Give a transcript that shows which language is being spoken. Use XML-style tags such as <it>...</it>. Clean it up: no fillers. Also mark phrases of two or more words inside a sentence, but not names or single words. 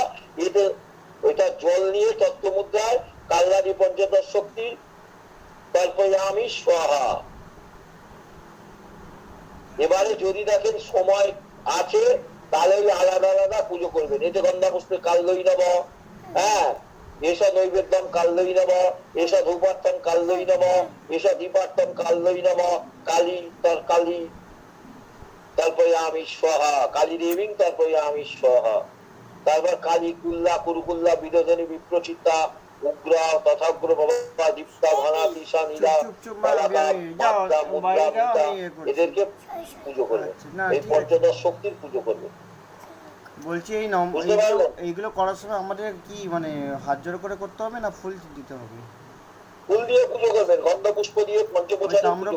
<bn>এতে ওইটা জল নিয়ে তত্ত্ব মুদ্রায়</bn> <sa>কাল্লাদি পঞ্চদশ শক্তি তর্পয়ামি স্বাহা।</sa> <bn>এবারে যদি দেখেন সময় আছে তাহলে ওই আলাদা আলাদা পুজো করবেন।</bn> <sa>এতে গন্ধা পুষ্পে কাল্লই নমঃ, হ্যাঁ, এষা নৈবেদ্যম কাল্লই নমঃ, এষা ধূপার্থম কাল্লই নমঃ, এষা দীপার্থম কাল্লই নমঃ, কালী কালী তর্পয়ামি স্বাহা, কালী দেবীং তর্পয়ামি স্বাহা।</sa> <bn>তারপর কালী কুল্লা কুরুকুল্লা বিদোধনী বিপ্রচিত্তা উগ্রা তথাগ্র ভবা দীপ্তা ঘনা দিশা নীলা বালাকা মাত্রা মুদ্রা পিতা, এদেরকে পুজো করবে। এই পঞ্চদশ শক্তির পুজো করবে। বলছি এই বুঝতে পারলেন? এইগুলো করার সময় আমাদের কি মানে হাত জোড় করে করতে হবে না ফুল দিতে হবে? ফুল দিয়ে পুজো করবেন, গন্ধ পুষ্প দিয়ে পঞ্চপ্রচারে পুজো করবেন।</bn>